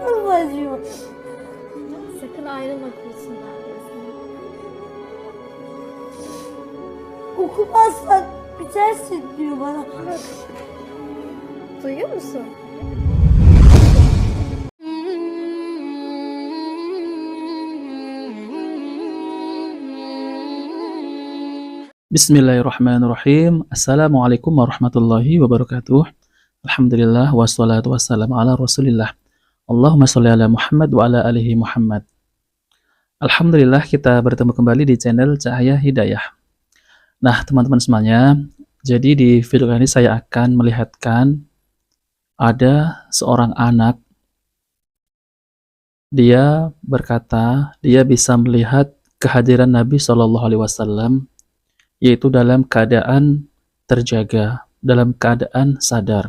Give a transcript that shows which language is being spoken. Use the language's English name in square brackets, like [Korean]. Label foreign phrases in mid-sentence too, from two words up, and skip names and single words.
[Turkish] ayrılma diyor. Sakın ayrılma kursundan diyorsun. Okumazsan bitersin diyor bana. Duyuyor musun? [Arabic] Bismillahirrahmanirrahim. السلام عليكم ورحمة الله وبركاته. الحمد لله والصلاة والسلام على رسول الله. اللهم صل على محمد وعلى آله محمد. [Indonesian] Alhamdulillah kita bertemu kembali di channel Cahaya Hidayah. Nah, teman-teman semuanya, jadi di video kali ini saya akan melihatkan ada seorang anak. Dia berkata, dia bisa melihat kehadiran Nabi [Arabic] صلى الله عليه وسلم, [Indonesian] yaitu dalam keadaan terjaga, dalam keadaan sadar.